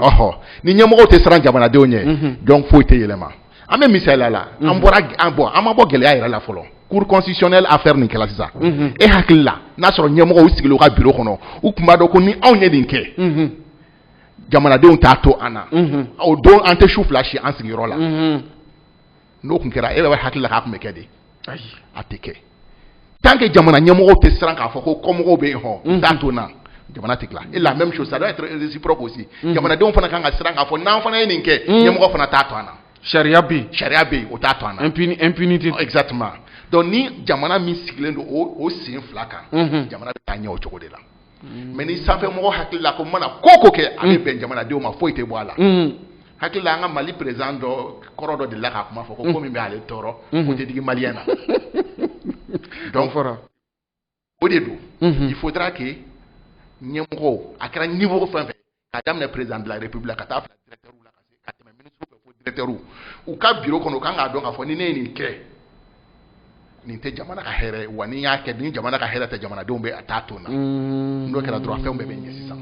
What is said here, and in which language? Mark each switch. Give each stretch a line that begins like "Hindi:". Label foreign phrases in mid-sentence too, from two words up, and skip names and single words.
Bambara: ni ɲɛmɔgɔ tɛ siran jamanadenw ɲɛ donc foyi tɛ yɛlɛma an bɛ misaliya la an ma bɔ gɛlɛya yɛrɛ la fɔlɔ
French: cour constitutionnelle affaire
Bambara: nin kɛla sisan e hakili la n'a sɔrɔ ɲɛmɔgɔ u sigilen u ka bureau kɔnɔ u tun b'a dɔn ko ni anw ye nin kɛ jamanadenw t'a to an na o don an tɛ su fila si an sigiyɔrɔ la n'o tun kɛra e bɛ hakili la k'a tun bɛ kɛ de a tɛ kɛ
French: tant que
Bambara: jamana ɲɛmɔgɔw tɛ siran k'a fɔ ko kɔmɔgɔw bɛ yen n t'a to n na jamana tɛ tila
French: et la même chose ça doit être réciproque aussi
Bambara: jamanadenw fana kan ka siran k'a fɔ n'an fana ye nin kɛ ɲɛmɔgɔ fana t'a to an na sariya bɛ yen o t'a to an na impunité exactement donc ni jamana min sigilen don o sen fila kan jamana bɛ taa ɲɛ o cogo de la mais ni sanfɛmɔgɔ hakili la ko n mana ko kɛ a bɛ bɛn jamanadenw ma foyi tɛ bɔ a la hakili la an ka Mali président dɔ kɔrɔ dɔ delila k'a kuma fɔ ko min bɛ ale tɔɔrɔ o tɛ digi maliyɛn na donc o de don
French: il faudra que
Bambara: ɲɛmɔgɔw a kɛra niveau fɛn fɛn ka daminɛ
French: président de la république
Bambara: ka taa bila directeur la ka tɛmɛ ministre fɛ fo directeur u ka bureau kɔnɔ u kan k'a dɔn k'a fɔ ni ne ye nin kɛ nin tɛ jamana ka hɛrɛ wa ni y'a kɛ ni jamana ka hɛrɛ tɛ jamanadenw bɛ a t'a to na n'o kɛra dɔrɔn fɛnw bɛɛ bɛ ɲɛ sisan